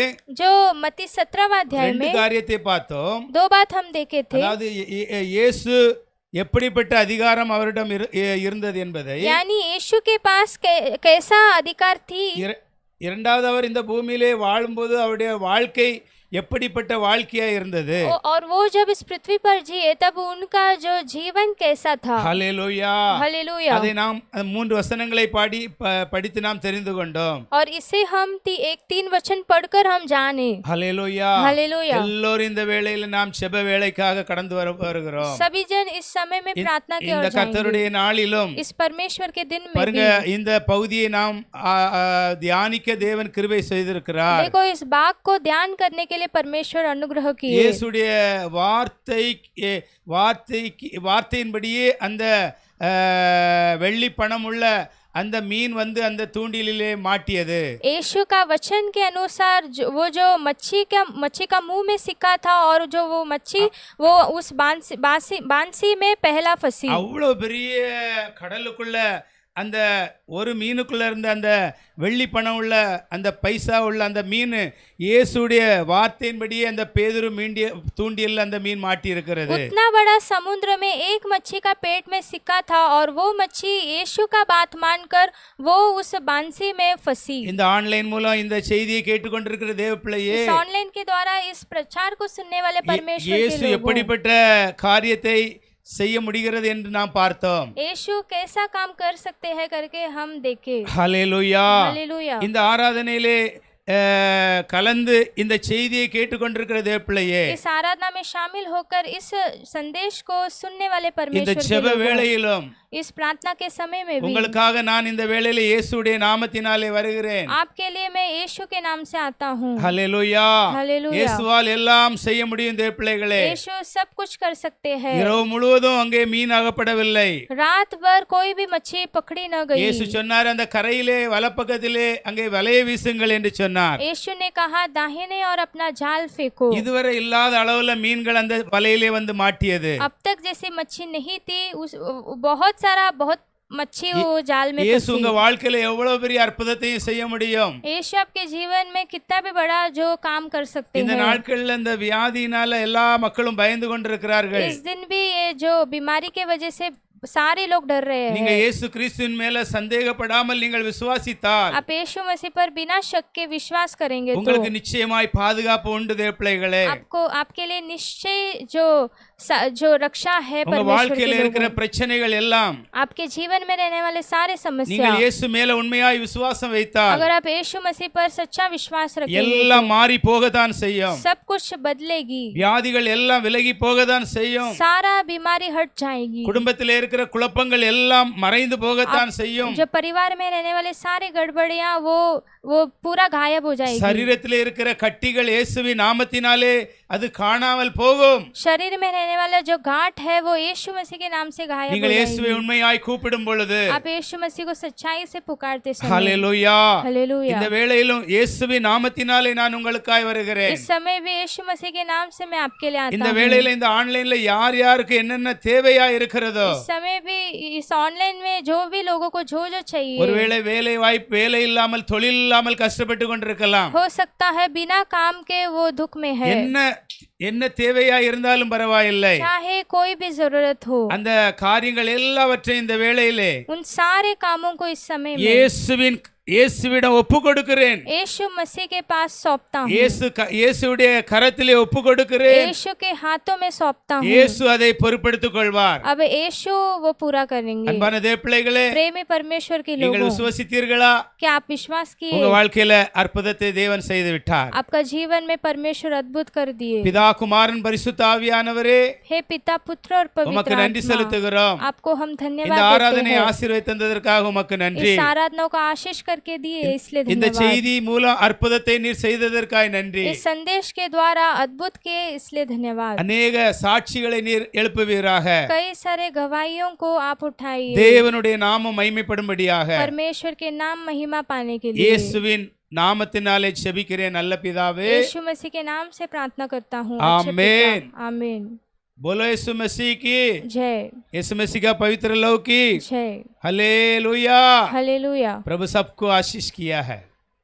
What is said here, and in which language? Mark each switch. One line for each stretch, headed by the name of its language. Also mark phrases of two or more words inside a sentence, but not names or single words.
Hindi: जो मत्ती 17वां अध्याय
Tamil: ரெண்டு
Hindi: में
Tamil: காரியத்தை பார்த்தோம்.
Hindi: 2 बात हम देखे थे,
Tamil: அதாவது இயேசு எப்படிப்பட்ட அதிகாரம் அவரிடம் இருந்தது என்பதை,
Hindi: यानी यीशु के पास कैसा अधिकार थी।
Tamil: இரண்டாவது அவர் இந்த பூமியிலே வாழும்போது அவருடைய வாழ்க்கை எப்படிப்பட்ட வாழ்க்கையா இருந்தது,
Hindi: और वो जब इस पृथ्वी पर जिए तब उनका जो जीवन कैसा था।
Tamil: ஹல்லேலூயா.
Hindi: हालेलूया।
Tamil: அதை நாம் 3 வசனங்களை படித்து நாம் தெரிந்து கொண்டோம்.
Hindi: और इसे हम 3 वचन पढ़कर हम जाने।
Tamil: ஹல்லேலூயா.
Hindi: हालेलूया।
Tamil: எல்லோரும் இந்த வேளையில நாம் ஜெப வேளைக்காக கடந்து வருகிறோம்.
Hindi: सभी जन इस समय में प्रार्थना की
Tamil: இந்த
Hindi: ओर जाएंगे।
Tamil: கர்த்தருடைய நாளிலும்
Hindi: इस परमेश्वर के दिन में
Tamil: பாருங்க,
Hindi: भी
Tamil: இந்த பகுதியை நாம் தியானிக்க தேவன் கிருபை செய்திருக்கிறார்.
Hindi: देखो, इस बाग को ध्यान करने के लिए परमेश्वर अनुग्रह किए।
Tamil: இயேசுடைய வார்த்தையின்படியே அந்த வெள்ளி பணம் உள்ள அந்த மீன் வந்து அந்த தூண்டிலே மாட்டியது.
Hindi: यीशु का वचन के अनुसार वो जो मच्छी का मुंह में सिक्का था, और जो वो मच्छी वो उस बांसी में पहला फंसी।
Tamil: அவ்வளவு பெரிய கடலுக்குள்ள அந்த ஒரு மீனுக்குள்ள இருந்த அந்த வெள்ளி பணம் உள்ள அந்த பைசா உள்ள அந்த மீன் இயேசுடைய வார்த்தையின்படியே அந்த பேதுரு தூண்டியல்ல அந்த மீன் மாட்டி இருக்கிறது.
Hindi: उतना बड़ा समुद्र में एक मच्छी का पेट में सिक्का था, और वो मच्छी यीशु का बात मानकर वो उस बांसी में फंसी।
Tamil: இந்த ஆன்லைன் மூலம் இந்த செய்தியை கேட்டுக்கொண்டிருக்கிற தேவ பிள்ளையே,
Hindi: इस ऑनलाइन के द्वारा इस प्रचार को सुनने वाले परमेश्वर के இயேசு लोगों,
Tamil: எப்படிப்பட்ட காரியத்தை செய்ய முடிகிறது என்று நாம் பார்த்தோம்.
Hindi: यीशु कैसा काम कर सकते हैं करके हम देखे।
Tamil: ஹல்லேலூயா.
Hindi: हालेलूया।
Tamil: இந்த ஆராதனையிலே கலந்து இந்த செய்தியை கேட்டுக்கொண்டிருக்கிற தேவ பிள்ளையே,
Hindi: इस आराधना में शामिल होकर इस संदेश को सुनने वाले
Tamil: இந்த
Hindi: परमेश्वर के
Tamil: ஜெப
Hindi: लोगों,
Tamil: வேளையிலும்
Hindi: इस प्रार्थना के समय में भी
Tamil: உங்களுக்காக நான் இந்த வேளையில இயேசுடைய நாமத்தினாலே வருகிறேன்.
Hindi: आपके लिए मैं यीशु के नाम से आता हूँ।
Tamil: ஹல்லேலூயா.
Hindi: हालेलूया।
Tamil: இயேசுவால் எல்லாம் செய்ய முடியும் தேவ பிள்ளைகளே.
Hindi: यीशु सब कुछ कर सकते हैं।
Tamil: இரவு முழுவதும் அங்கே மீன் அகப்படவில்லை.
Hindi: रात भर कोई भी मच्छी पकड़ी न गई।
Tamil: இயேசு சொன்னார், அந்த கரையிலே வலப்பக்கத்திலே அங்கே வலையை வீசுங்கள் என்று சொன்னார்.
Hindi: यीशु ने कहा, दाहिने और अपना जाल फेंको।
Tamil: இதுவரை இல்லாத அளவுல மீன்கள் அந்த வலையிலே வந்து மாட்டியது.
Hindi: अब तक जैसी मच्छी नहीं थी, बहुत मच्छी वो जाल में இயேசு फंसी।
Tamil: உங்க வாழ்க்கையில எவ்வளவு பெரிய அற்புதத்தையும் செய்ய முடியும்.
Hindi: यीशु आपके जीवन में कितना भी बड़ा जो काम कर सकते
Tamil: இந்த
Hindi: हैं।
Tamil: நாட்கள்ல இந்த வியாதியினால எல்லா மக்களும் பயந்து கொண்டிருக்கிறார்கள்.
Hindi: इस दिन भी ये जो बीमारी के वजह से सारे लोग डर रहे
Tamil: நீங்க
Hindi: हैं।
Tamil: இயேசு கிறிஸ்துவின் மேல சந்தேகப்படாமல் நீங்கள் விசுவாசித்தால்
Hindi: आप यीशु मसीह पर बिना शक के विश्वास करेंगे तो
Tamil: உங்களுக்கு நிச்சயமாய் பாதுகாப்பு உண்டு தேவ பிள்ளைகளே.
Hindi: आपके लिए निश्चय जो रक्षा है
Tamil: உங்க
Hindi: परमेश्वर
Tamil: வாழ்க்கையில
Hindi: के
Tamil: இருக்கிற
Hindi: लोगों।
Tamil: பிரச்சனைகள் எல்லாம்
Hindi: आपके जीवन में रहने वाले सारे समस्या,
Tamil: நீங்கள் இயேசு மேல உண்மையாய் விசுவாசம் வைத்தால்
Hindi: अगर आप यीशु मसीह पर सच्चा विश्वास रखेंगे
Tamil: எல்லாம் மாறி போகத்தான் செய்யும்.
Hindi: सब कुछ बदलेगी।
Tamil: வியாதிகள் எல்லாம் விலகி போகத்தான் செய்யும்.
Hindi: सारा बीमारी हट जाएगी।
Tamil: குடும்பத்திலே இருக்கிற குழப்பங்கள் எல்லாம் மறைந்து போகத்தான் செய்யும்.
Hindi: जो परिवार में रहने वाले सारे गड़बड़ियां वो पूरा गायब हो जाएगी।
Tamil: சரீரத்திலே இருக்கிற கட்டிகள் இயேசுவின் நாமத்தினாலே அது காணாமல் போகும்.
Hindi: शरीर में रहने वाला जो गांठ है वो यीशु मसीह के नाम से गायब हो
Tamil: நீங்கள் இயேசுவை
Hindi: जाएगी।
Tamil: உண்மையாய் கூப்பிடும் பொழுது
Hindi: आप यीशु मसीह को सच्चाई से पुकारते समय।
Tamil: ஹல்லேலூயா.
Hindi: हालेलूया।
Tamil: இந்த வேளையிலும் இயேசுவின் நாமத்தினாலே நான் உங்களுக்காய் வருகிறேன்.
Hindi: इस समय भी यीशु मसीह के नाम से मैं आपके लिए आता
Tamil: இந்த
Hindi: हूँ।
Tamil: வேளையில இந்த ஆன்லைன்ல யார் யாருக்கு என்னென்ன தேவையா இருக்கிறதோ,
Hindi: इस समय भी इस ऑनलाइन में जो भी लोगों को जो चाहिए,
Tamil: ஒருவேளை வேலை இல்லாமல் தொழில் இல்லாமல் கஷ்டப்பட்டு கொண்டிருக்கலாம்.
Hindi: हो सकता है बिना काम के वो दुख में है।
Tamil: என்ன தேவையா இருந்தாலும் பரவாயில்லை.
Hindi: चाहे कोई भी जरूरत हो,
Tamil: அந்த காரியங்கள் எல்லாவற்றையும் இந்த வேளையிலே
Hindi: उन सारे कामों को इस समय में
Tamil: இயேசுவிடம் ஒப்பு கொடுக்கிறேன்,
Hindi: यीशु मसीह के पास सौंपता हूँ,
Tamil: இயேசுடைய கரத்திலே ஒப்பு கொடுக்கிறேன்.
Hindi: यीशु के हाथों में सौंपता हूँ.
Tamil: இயேசு அதை பொறுப்பெடுத்துக் கொள்வார்.
Hindi: अब यीशु वो पूरा करेंगे.
Tamil: அன்பான தேவ பிள்ளைகளே,
Hindi: प्रेमी परमेश्वर के
Tamil: நீங்கள்
Hindi: लोगों,
Tamil: விசுவாசித்தீர்களா?
Hindi: क्या आप विश्वास किए?
Tamil: உங்க வாழ்க்கையில அற்புதத்தை தேவன் செய்து விட்டார்.
Hindi: आपका जीवन में परमेश्वर अद्भुत कर दिए.
Tamil: பிதா குமாரன் பரிசுத்த ஆவியானவரே,
Hindi: हे पिता पुत्र और
Tamil: உமக்கு
Hindi: पवित्र
Tamil: நன்றி
Hindi: आत्मा,
Tamil: செலுத்துகிறோம்.
Hindi: आपको हम
Tamil: இந்த
Hindi: धन्यवाद देते
Tamil: ஆராதனை
Hindi: हैं.
Tamil: ஆசீர்வதித்து தந்ததற்காக உமக்கு நன்றி.
Hindi: इस आराधना को आशीष करके दिए इसलिए
Tamil: இந்த
Hindi: धन्यवाद.
Tamil: செய்தி மூலம் அற்புதத்தை நீர் செய்ததற்காய் நன்றி.
Hindi: इस संदेश के द्वारा अद्भुत किए इसलिए धन्यवाद.
Tamil: அநேக சாட்சிகளை நீர் எழுப்புவீராக.
Hindi: कई सारे गवाहियों को आप उठाइए,
Tamil: தேவனுடைய நாமம் மகிமைப்படும்படியாக
Hindi: परमेश्वर के नाम महिमा पाने के लिए.
Tamil: இயேசுவின் நாமத்தினாலே ஜெபிக்கிறேன் நல்ல பிதாவே.
Hindi: यीशु मसीह के नाम से प्रार्थना करता हूँ. अच्छे आमीन. पिता, आमीन. बोलो यीशु मसीह की जय यीशु मसीह का पवित्र लव की जय. हालेलुया. हालेलुया. प्रभु सबको आशीष किया है.